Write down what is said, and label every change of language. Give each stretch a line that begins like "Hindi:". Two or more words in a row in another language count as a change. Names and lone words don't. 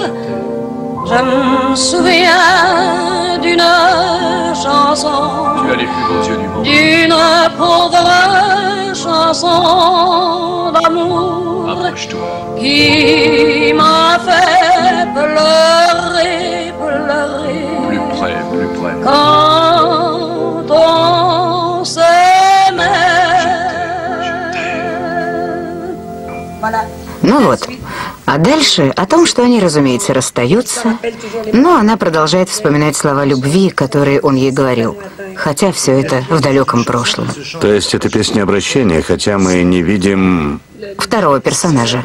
French: Je me souviens d'une chanson, d'une pauvre chanson d'amour qui m'a fait pleurer, pleurer. Plus près, plus près. Quand on s'aimait. Voilà.
Russian: Ну вот. А дальше о том, что они, разумеется, расстаются, но она продолжает вспоминать слова любви, которые он ей говорил, хотя все это в далеком прошлом. То есть это песня обращения, хотя мы не видим... Второго персонажа.